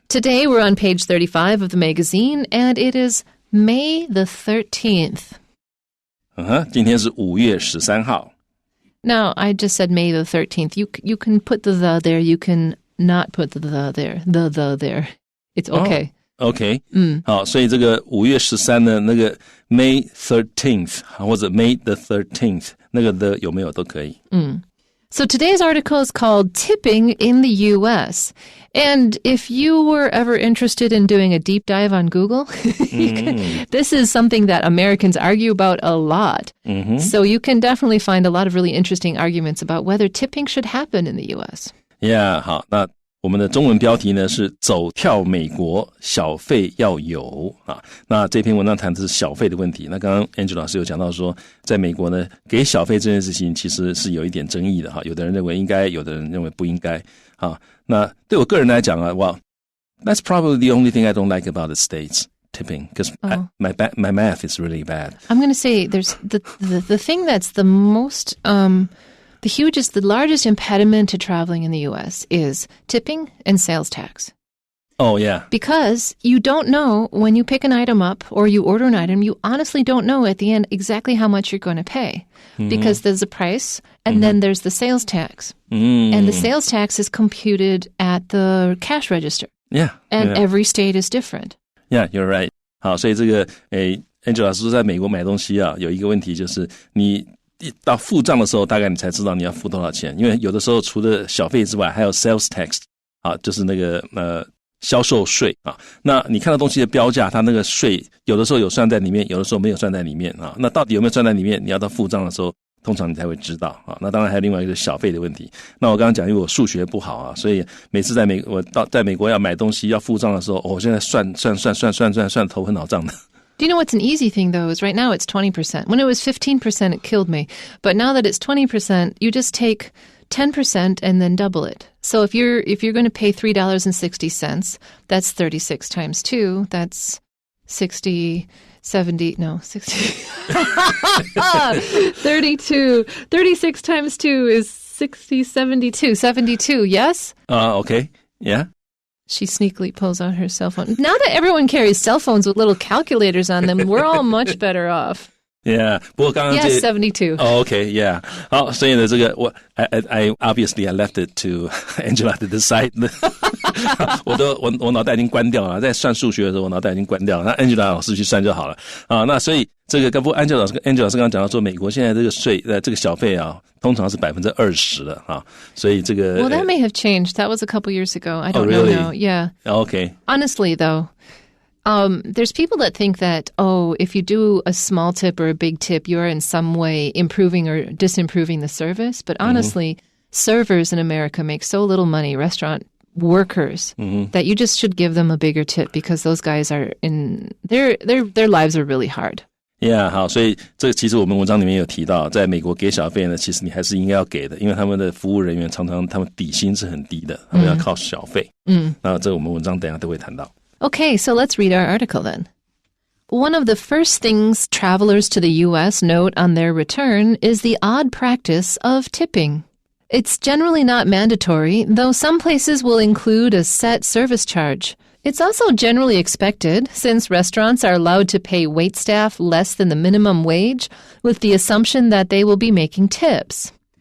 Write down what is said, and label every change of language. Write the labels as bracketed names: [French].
[English] Today we're on page 35 of the magazine, and it is May the 13th. [Chinese] 今天是5月13号. [English] Now, I just said May the 13th. You can put the there. You can not put the there. The there. It's okay. OK. [Chinese] 好，所以这个5月13呢，那个 May 13th 或者 May the 13th 那个的有没有都可以。 [English] So today's article is called Tipping in the U.S. And if you were ever interested in doing a deep dive on Google, this is something that Americans argue about a lot. So you can definitely find a lot of really interesting arguments about whether tipping should happen in the U.S. [Chinese] Yeah, 好，那我们的中文标题呢是走跳美国，小费要有啊。那这篇文章谈的是小费的问题。那刚刚 Angela 老师有讲到说，在美国呢，给小费这件事情其实是有一点争议的哈。有的人认为应该，有的人认为不应该啊。那对我个人来讲啊， [English] well, that's probably the only thing I don't like about the States tipping because my math is really bad. I'm going to say there's the thing that's the most the largest impediment to traveling in the U.S. is tipping and sales tax. Oh, yeah. Because you don't know when you pick an item up or you order an item, you honestly don't know at the end exactly how much you're going to pay. Because there's a price and then there's the sales tax. And the sales tax is computed at the cash register. Yeah. And every state is different. Yeah, you're right. [Chinese] 好，所以这个Angela 老师说在美国买东西啊，有一个问题就是你到付账的时候，大概你才知道你要付多少钱，因为有的时候除了小费之外，还有 sales tax 啊，就是那个销售税啊。那你看到东西的标价，它那个税有的时候有算在里面，有的时候没有算在里面啊。那到底有没有算在里面？你要到付账的时候，通常你才会知道啊。那当然还有另外一个小费的问题。那我刚刚讲，因为我数学不好啊，所以每次在美国要买东西要付账的时候，我现在算头昏脑胀的。 [English] Do you know what's an easy thing, though, is right now it's 20%. When it was 15%, it killed me. But now that it's 20%, you just take 10% and then double it. So if you're going to pay $3.60, that's 36 times 2. That's 60, 70, no, 60. 32. 36 times 2 is 60, 72. 72, yes? Okay, yeah. She sneakily pulls out her cell phone. Now that everyone carries cell phones with little calculators on them, we're all much better off. [Chinese] Yeah, 不过刚刚 [English] Yes, 72. Oh, okay, yeah. [Chinese] 好，所以呢，这个 [English] I obviously I left it to Angela to decide. [Chinese] 我脑袋已经关掉了，在算数学的时候，我脑袋已经关掉了。那 Angela 老师去算就好了啊。那所以这个不过 Angela 老师刚刚讲到说，美国现在这个税这个小费啊，通常是20%了啊。所以这个 [English] Well, that may have changed. That was a couple years ago. I don't know now. Yeah. Okay. Honestly, though. There's people that think that, if you do a small tip or a big tip, you're in some way improving or disimproving the service. But honestly, servers in America make so little money, restaurant workers, that you just should give them a bigger tip because those guys are their lives are really hard. [Chinese] Yeah, 好，所以这个其实我们文章里面有提到，在美国给小费呢，其实你还是应该要给的，因为他们的服务人员常常他们底薪是很低的，他们要靠小费。那这个我们文章等一下都会谈到。 [English] Okay, so let's read our article then. One of the first things travelers to the U.S. note on their return is the odd practice of tipping. It's generally not mandatory, though some places will include a set service charge. It's also generally expected, since restaurants are allowed to pay waitstaff less than the minimum wage, with the assumption that they will be making tips.